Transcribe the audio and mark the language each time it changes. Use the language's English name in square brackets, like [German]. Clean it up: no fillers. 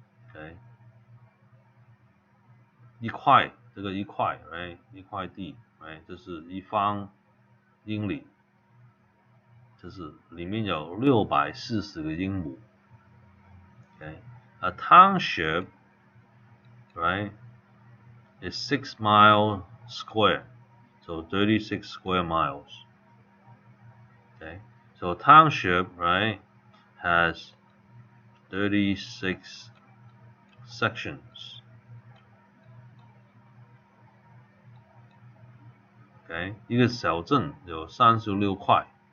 [Chinese] Okay， 一块，这个一块 ，right？一块地 ，right？这是一方英里，这是里面有640个英亩。 [English] Okay，a township, right, is 6 miles square, so 36 square miles. Okay, so a township, right, has 36 sections. [Chinese] Okay， 一个小镇有36块。